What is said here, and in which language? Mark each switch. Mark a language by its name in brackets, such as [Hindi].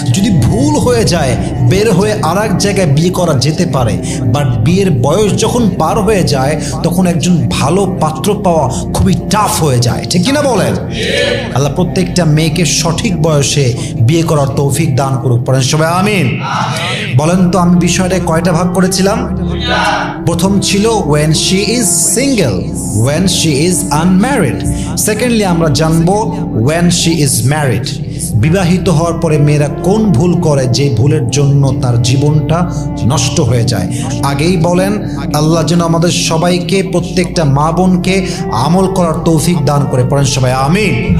[Bangla] যদি ভুল হয়ে যায়, বের হয়ে আর এক জায়গায় বিয়ে করা যেতে পারে, বাট বিয়ের বয়স যখন পার হয়ে যায় তখন একজন ভালো পাত্র পাওয়া খুবই টাফ হয়ে যায়। ঠিক কিনা বলেন? আল্লাহ প্রত্যেকটা মেয়েকে সঠিক বয়সে বিয়ে করার তৌফিক দান করুক, পড়েন সবাই আমিন। বলেন তো আমি বিষয়টা কয়টা ভাগ করেছিলাম? প্রথম ছিল [English] when she is single, when she is unmarried. [Bangla] Secondly আমরা জানবো [English] when she is married, [Bangla] বিবাহিত হওয়ার পরে মেয়েরা কোন ভুল করে যে ভুলের জন্য তার জীবনটা নষ্ট হয়ে যায়। আগেই বলেন আল্লাহ যেন আমাদের সবাইকে, প্রত্যেকটা মা বোনকে আমল করার তৌফিক দান করে, পড়েন সবাই আমিন।